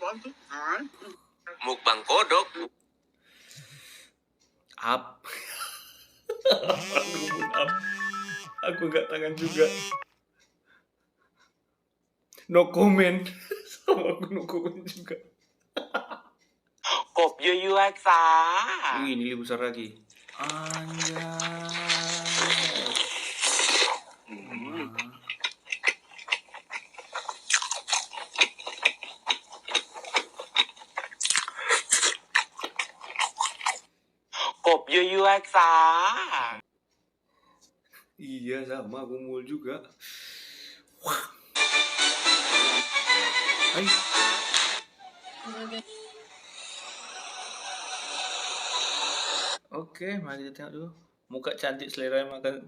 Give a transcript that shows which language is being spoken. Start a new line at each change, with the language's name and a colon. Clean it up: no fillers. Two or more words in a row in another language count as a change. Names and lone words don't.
Indonesian: Mukbang kodok. Up. Up. Aku nggak tangan juga.
English: No comment.
Indonesian: Sama aku
English: no comment
Indonesian: juga.
Thai: กบยั่วๆจ้า
Indonesian: Wih, ini lebih besar lagi. Anjay.
Thai: Kopยั่วๆจ้า
Indonesian: Iya, sama aku mul juga. Wah. Hai. Oke, mari kita tengok dulu. Muka cantik selera makan.